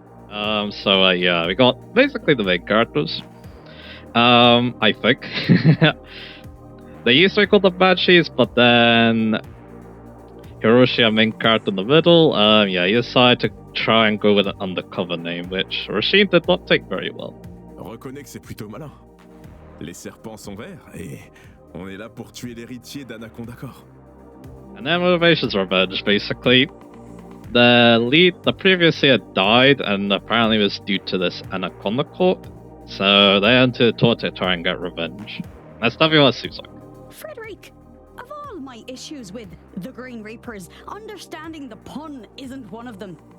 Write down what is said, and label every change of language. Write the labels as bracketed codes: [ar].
[en] So yeah, we got basically the main characters. I think. They used to be called the Banshees, but then Hiroshi, our main character in the middle, yeah, he decided to try and go with an undercover name, which Rasheen did not take very well. [fr] Reconnais que c'est plutôt malin. Les serpents sont verts et on est là pour tuer l'héritier d'Anaconda Corps. [en] And their motivation's revenge, basically. The previous year died, and apparently it was due to this Anaconda Corp. So they entered tour to try and get revenge. That's definitely what it seems like. Frederick, of all my issues with the Green Reapers, understanding the pun isn't one of them.